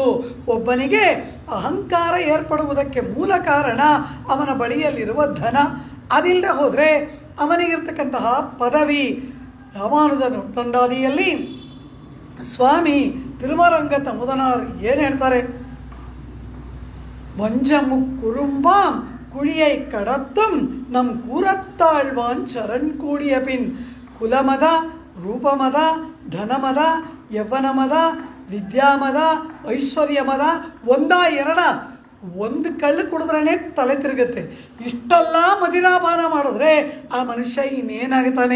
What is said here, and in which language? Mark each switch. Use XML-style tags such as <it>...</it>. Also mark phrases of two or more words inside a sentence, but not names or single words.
<kn>ಒಬ್ಬನಿಗೆ ಅಹಂಕಾರ ಏರ್ಪಡುವುದಕ್ಕೆ ಮೂಲ ಕಾರಣ ಅವನ ಬಳಿಯಲ್ಲಿರುವ ಧನ. ಅದಿಲ್ಲದೆ ಹೋದ್ರೆ ಅವನಿಗಿರ್ತಕ್ಕಂತಹ ಪದವಿ. ರಾಮಾನುಜನು ತಂಡಾದಿಯಲ್ಲಿ ಸ್ವಾಮಿ ತಿರುಮರಂಗತ ಮುದನಾರ್ ಏನ್ ಹೇಳ್ತಾರೆ?</kn> <ta>வஞ்சமுக்குறும்பாம் குழியை கடத்தும் நம் கூறத்தாழ்வான் சரண் கூடிய பின்</ta> <kn>ಕುಲಮದ, ರೂಪಮದ, ಧನಮದ, ಯೌವನಮದ, ವಿದ್ಯಾಮದ, ಐಶ್ವರ್ಯಮದ, ಒಂದಾ ಎರಡ? ಒಂದು ಕಳ್ಳು ಕುಡಿದ್ರೇ ತಲೆ ತಿರುಗುತ್ತೆ. ಇಷ್ಟೆಲ್ಲ ಮದಿರಾಪಾನ ಮಾಡಿದ್ರೆ ಆ ಮನುಷ್ಯ ಇನ್ನೇನಾಗುತ್ತಾನೆ?</kn>